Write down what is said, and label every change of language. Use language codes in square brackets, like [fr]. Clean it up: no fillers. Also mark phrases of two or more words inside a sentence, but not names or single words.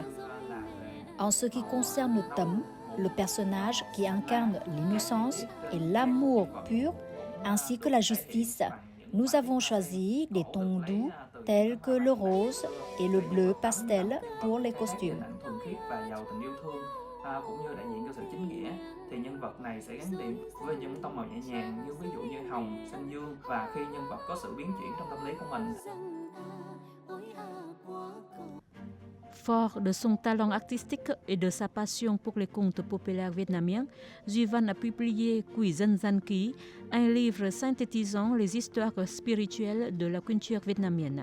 [fr] En ce qui concerne Tâm, le personnage qui incarne l'innocence et l'amour pur, ainsi que la justice, nous avons choisi des tons doux tels que le rose et le bleu pastel pour les costumes. [vi] Cũng như đại diện cho sự chính nghĩa thì nhân vật này sẽ gắn liền với những tông màu nhẹ nhàng như ví dụ như hồng, xanh dương và khi nhân vật có sự biến chuyển trong tâm lý của mình. [fr] Fort de son talent artistique et de sa passion pour les contes populaires vietnamiens, Duy-Van a publié Quy Dân Gian Ký, un livre synthétisant les histoires spirituelles de la culture vietnamienne.